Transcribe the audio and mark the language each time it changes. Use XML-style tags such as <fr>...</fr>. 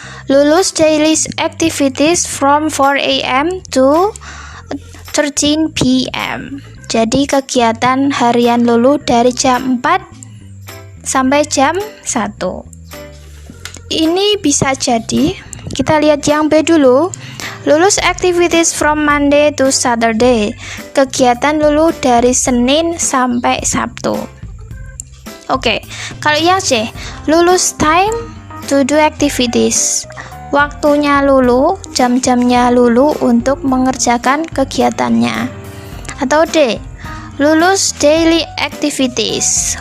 <en>Lulu's daily activities from 4 AM to 13 PM.</en> <id>Jadi kegiatan harian Lulu dari jam 4 sampai jam 1. Ini bisa jadi, kita lihat yang B dulu.</id> <en>Lulu's activities from Monday to Saturday.</en> <id>Kegiatan Lulu dari Senin sampai Sabtu. Oke, kalau yang C,</id> <en>Lulu's time to do activities.</en> <id>Waktunya Lulu, jam-jamnya Lulu untuk mengerjakan kegiatannya. Atau D,</id> <en>Lulu's daily activities.</en>